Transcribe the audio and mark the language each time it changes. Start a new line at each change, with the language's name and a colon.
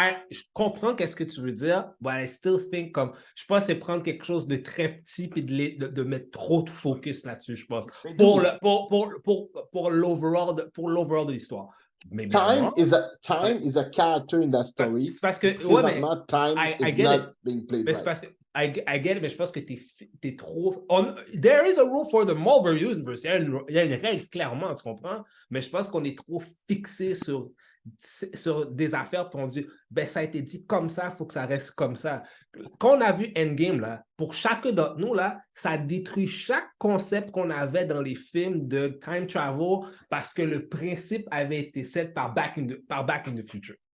French: Je comprends qu'est-ce que tu veux dire,
English: but I still think
French: comme. Je pense que c'est prendre quelque chose de très petit puis de mettre trop de focus là-dessus, je pense. Pour l'overall de l'histoire. Mais
English: time is a character in that story.
French: C'est parce que. Présentement,
English: time is not being played right.
French: C'est parce que.
English: I get it,
French: mais je pense que t'es trop.
English: There is a rule for the Marvel Universe.
French: Il y a une règle, clairement, tu comprends? Mais je pense qu'on est trop fixé sur des affaires, puis on dit, ben, ça a été dit comme ça, il faut que ça reste comme ça. Quand on a vu Endgame, là, pour chacun d'entre nous, là, ça détruit chaque concept qu'on avait dans les films de time travel parce que le principe avait été set par Back in the Future.